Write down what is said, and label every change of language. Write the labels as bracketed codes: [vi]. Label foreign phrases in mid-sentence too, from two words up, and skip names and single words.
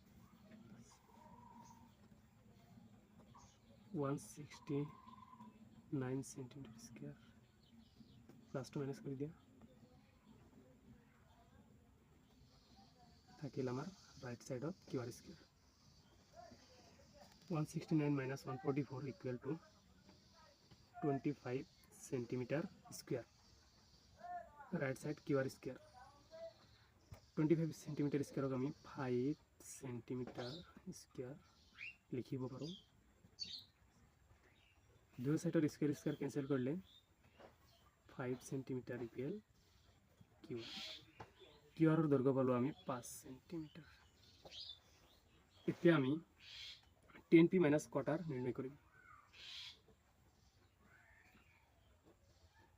[en] 169 centimeter square plus two minus [bn] করে দিয়া থাকিল আমার [en] right sidet QR square 169 minus 144 equal to 25 centimeter square right side QR square 25 centimeter square [as] আমি 5 centimeter square লিখিব পাৰো দুই সাইডৰ স্কয়ার ক্যান্সেল কৰিলে [en] 5 centimeter equal QR [as] ৰ দৈৰ্ঘ্য পালো আমি 5 centimeter এতিয়া আমি [en] tan P minus cot R [as] নির্ণয় করিম